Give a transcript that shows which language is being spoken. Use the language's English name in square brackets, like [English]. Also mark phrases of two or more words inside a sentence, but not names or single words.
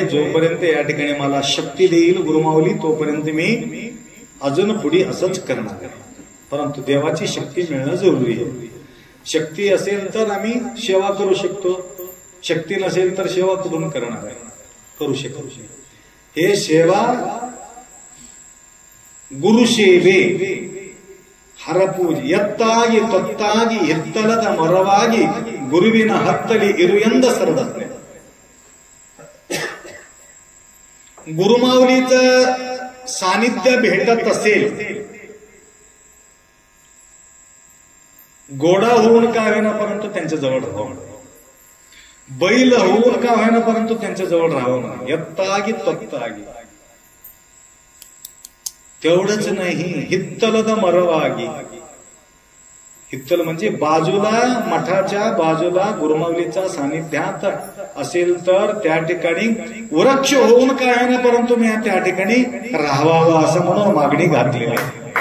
[Marathi] जोपर्यंत या ठिकाणी मला शक्ती देईल गुरुमाऊली, तोपर्यंत मी अजून पुढे असंच करणार आहे. परंतु देवाची शक्ती मिळणं जरुरी आहे. शक्ती असेल तर आम्ही सेवा करू शकतो, शक्ती नसेल तर सेवा कुठून करणार आहे? करू शकतो. हे सेवा [Kannada] ಗುರುಸೇವೆ ಹರಪೂಜೆ ಎತ್ತಾಗಿ ತೊತ್ತಾಗಿ ಎತ್ತಲದ ಮರವಾಗಿ ಗುರುವಿನ ಹತ್ತಲಿ ಇರುಯಂದ सरदत्ने. [Marathi] गुरुमाऊलीचं सानिध्य भेटत असेल, घोडा होऊन का होईना परंतु त्यांच्या जवळ राहावं, बैल होऊन का होईना परंतु त्यांच्या जवळ राहावं. [Kannada] ಎತ್ತಾಗಿ ತೊತ್ತಾಗಿ. [Marathi] तेवढंच नाही, [Kannada] ಹಿತ್ತಲದ ಮರವಾಗಿ. [Marathi] हित्तल म्हणजे बाजूला, मठाच्या बाजूला गुरुमाऊलीचा सानिध्यात असेल तर त्या ठिकाणी वृक्ष होऊन काय आहे ना, परंतु मी त्या ठिकाणी राहावं असं म्हणून मागणी घातलेली आहे.